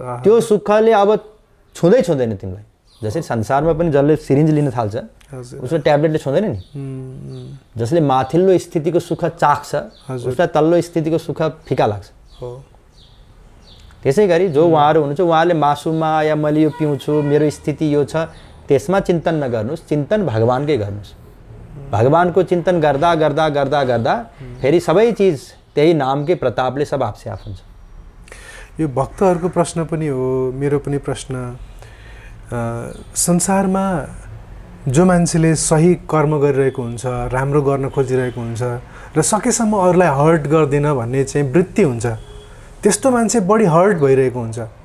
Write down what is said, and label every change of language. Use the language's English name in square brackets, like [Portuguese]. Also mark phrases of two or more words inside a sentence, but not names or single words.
[Nepali] त्यो सुखले अब छुँदैन तिमीलाई। जसरी संसारमा पनि जसले सिरिन्ज लिन थाल्छ उसले ट्याब्लेटले छुँदैन नि, जसले माथिल्लो स्थितिको सुख चाख्छ उसलाई तल्लो स्थितिको सुख फिका लाग्छ। त्यसै गरी जो उहाँहरू हुनुहुन्छ, उहाँले मासुमा या मैले यो पिउँछु, मेरो स्थिति यो छ, त्यसमा चिन्तन नगर्नुहोस्, चिन्तन भगवानकै गर्नुहोस्। भगवानको चिन्तन गर्दा गर्दा गर्दा गर्दा फेरि सबै चिज त्यही नामकै प्रतापले [Hindi] सब आपसे आप [Nepali] हुन्छ। यो भक्तहरूको प्रश्न पनि हो, मेरो पनि प्रश्न। संसारमा जो मान्छेले सही कर्म गरिरहेको हुन्छ, राम्रो गर्न खोजिरहेको हुन्छ र सकेसम्म अरूलाई हर्ट गर्दिन भन्ने चाहिँ वृत्ति हुन्छ, त्यस्तो मान्छे बढी हर्ट भइरहेको हुन्छ।